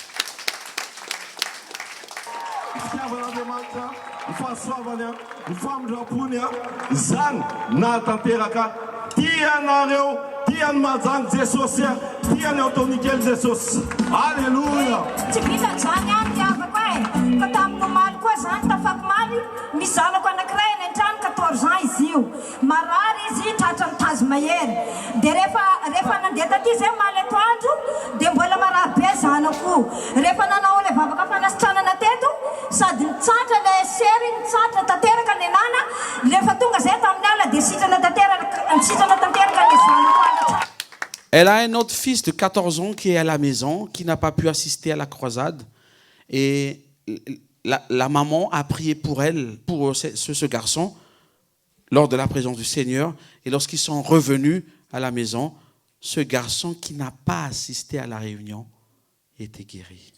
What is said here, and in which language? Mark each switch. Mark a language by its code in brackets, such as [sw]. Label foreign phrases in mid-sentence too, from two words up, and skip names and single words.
[mg] Alléluia. Misy zanako anankiray any an-trano 14 ans izy io. Marary izy tratrany tazo mahery. Dia rehefa nandeha taty zay maly atoandro dia mbola marary be zanako. Rehefa nanao ilay vavaka fanasitranana teto sady nitsatra ilay sery, nitsatra tanteraka ny anana. Rehefa tonga zay tamin'ny ala dia sitrana tanteraka ny zanako. [fr] Elle a un autre fils de 14 ans qui est à la maison, qui n'a pas pu assister à la croisade. Et la maman a prié pour elle, pour ce garçon, lors de la présence du Seigneur. Et lorsqu'ils sont revenus à la maison, ce garçon qui n'a pas assisté à la réunion était guéri.